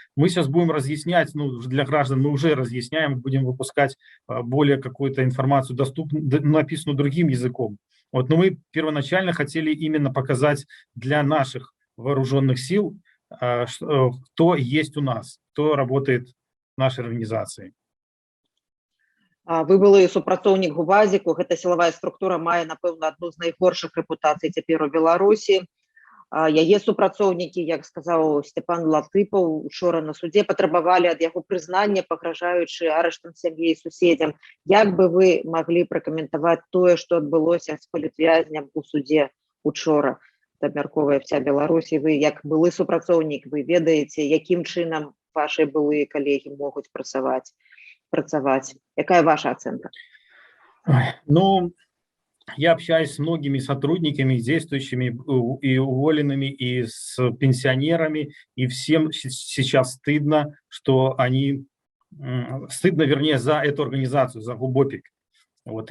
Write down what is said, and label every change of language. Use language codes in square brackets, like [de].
[ru] Мы сейчас будем разъяснять, для граждан мы уже разъясняем, будем выпускать более какую-то информацию, написанную другим языком. Вот, но мы первоначально хотели именно показать для наших вооруженных сил, кто есть у нас, кто работает в нашей организации. [be] Вы былы супрацоўнік ГУВАЗіку, гэта сілавая структура мае, напэўна, адну з найгоршых рэпутацый цяпер у Беларусі. Яе супрацоўнікі, як сказаў Сцяпан Латыпаў, учора на судзе патрабавалі ад яго прызнання, пагражаючы арыштам сям'і і суседзям. Як бы вы маглі пракаментаваць тое, што адбылося з палітвязням у судзе учора абмяркоўвае вся Беларусь, і вы як былы супрацоўнік, вы ведаеце, якім чынам ваши былыя калегі могуць працаваць. Якая ваша ацэнка? [ru] Ну, я общаюсь с многими сотрудниками, действующими и уволенными, и с пенсионерами, и всем сейчас стыдно, что они... Стыдно, вернее, за эту организацию, за ГУБОПИК. Вот.